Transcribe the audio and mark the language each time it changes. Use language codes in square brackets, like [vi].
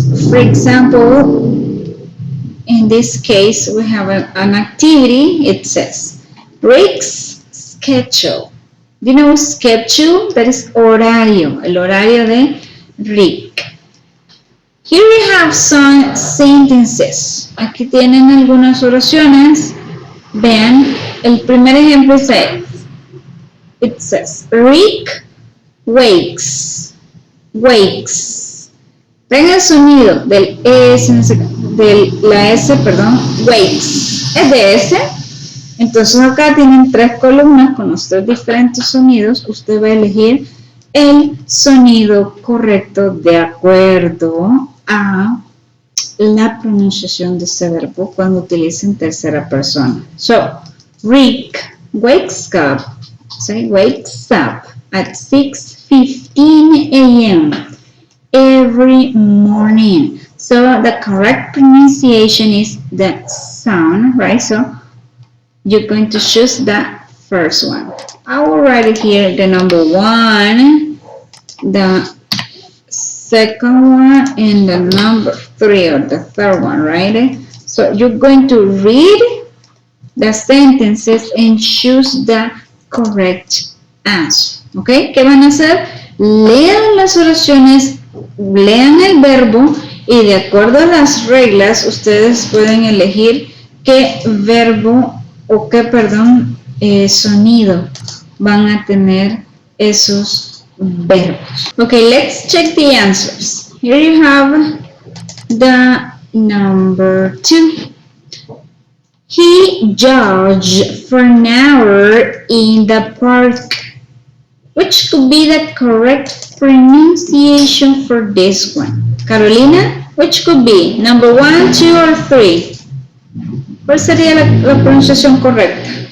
[en] For example, in this case, we have an activity. It says, Rick's schedule. Do you know schedule? That is [es] horario, el horario de Rick. [en] Here we have some sentences. [es] Aquí tienen algunas oraciones. Vean, el primer ejemplo es [en] it says, Rick wakes, wakes. [es] Ven el sonido del S, de la S, perdón, wakes. Es de S. Entonces acá tienen 3 columnas con los 3 diferentes sonidos. Usted va a elegir el sonido correcto de acuerdo a la pronunciación de ese verbo cuando utilicen tercera persona. [en] So, Rick wakes up, say wakes up at 6:15 a.m. every morning. So, the correct pronunciation is the sound, right? So, you're going to choose the first one. I will write it here, the number 1, the second one, and the number 3 or the third one, right? So you're going to read the sentences and choose the correct answer. [es] ¿Ok? ¿Qué van a hacer? Lean las oraciones, lean el verbo y de acuerdo a las reglas ustedes pueden elegir qué verbo o qué, perdón, sonido van a tener esos verbos. [en] Okay, let's check the answers. Here you have the number 2. He jogged for an hour in the park. Which could be the correct pronunciation for this one? Carolina, which could be? Number 1, 2, or 3? [es] ¿Cuál sería la pronunciación correcta?